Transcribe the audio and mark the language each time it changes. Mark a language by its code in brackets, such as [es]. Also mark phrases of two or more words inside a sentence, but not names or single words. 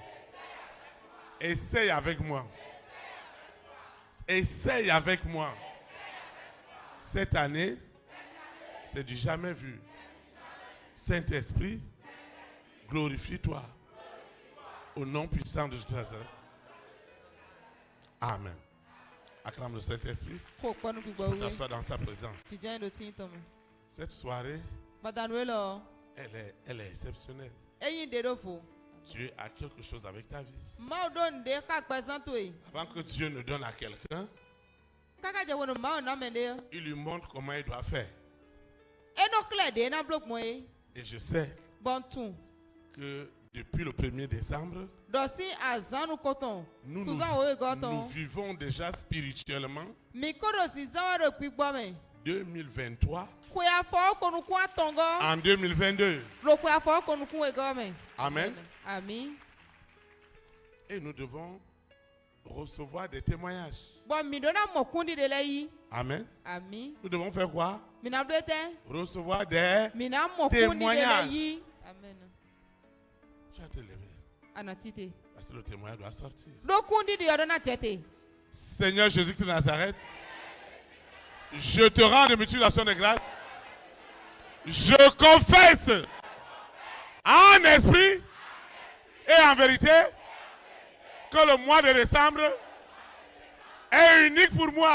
[fr] Essaye avec moi. Essaye avec moi. Cette année, c'est du jamais vu. Saint-Esprit, glorifie-toi au nom puissant de Jésus. Amen. Acclame le Saint-Esprit. [fon] Ko kpɔ nu gbigbɔ [fr] Pour [fon] wu. [fr] t'asseoir dans sa présence. [fon] Si diɲɛ do tin tɔn mɛ. [fr] Cette soirée, [fon] Badanu lɔ. [fr] elle est exceptionnelle. [fon] Eyin de do fo. [fr] Dieu a quelque chose avec ta vie. [fon] Mawu do nde ka kpɛ santo ye. [fr] Avant que Dieu ne donne à quelqu'un, [fon] Kaka jɛ wɔnu mawu na mɛ de yɔ. [fr] il lui montre comment il doit faire. [fon] Eno klɛ de na blo gbɔn ye. [fr] Et je sais [fon] Bɔn tun. [fr] que depuis le 1er décembre, [fon] Dɔsi azanu kɔtɔn. [fr] nous, [fon] Suzan wo ye [fr] nous [fon] gɔtɔn. [fr] vivons déjà spirituellement [fon] Mi ko do sizan wa do kpigbɔ mɛ. [fr] 2023 [fon] Koya fɔ konukun atɔngɔ. [fr] en 2022. [fon] Lo koya fɔ konukun we gɔ mɛ. [fr] Amen. [fon] Ami. [fr] Et nous devons recevoir des témoignages. [fon] Bɔn mi do na mɔ kundi de lɛ yi. [fr] Amen. [fon] Ami. [fr] Nous devons faire quoi? [fon] Mina do tɛ. [fr] Recevoir des... [fon] Mina mɔ kundi de lɛ [fr] Témoignage. [fon] yi. Amen. [fr] Tu vas te lever. [fon] Ana tite. [fr] Parce que le témoignage doit sortir. [fon] Do kundi de yɔ do na cɛ te. [fr] Seigneur Jésus-Christ de Nazareth, je te rends de multiplication de grâce. Je confesse en esprit et en vérité que le mois de décembre est unique pour moi.